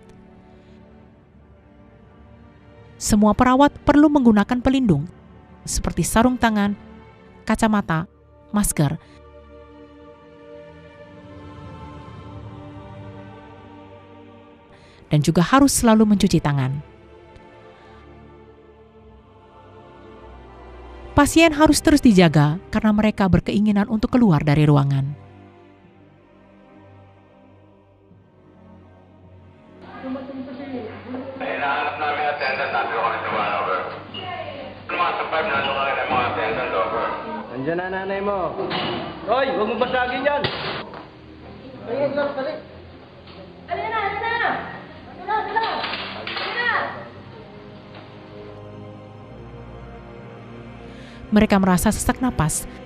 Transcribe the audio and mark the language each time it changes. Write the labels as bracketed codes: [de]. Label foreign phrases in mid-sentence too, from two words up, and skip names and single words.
[id] Semua perawat perlu menggunakan pelindung, seperti sarung tangan, kacamata, masker, dan juga harus selalu mencuci tangan. Pasien harus terus dijaga karena mereka berkeinginan untuk keluar dari ruangan. [tl] Andiyan na nanay mo. Hoy, huwag mo basagin yan. [id] Mereka merasa sesak napas.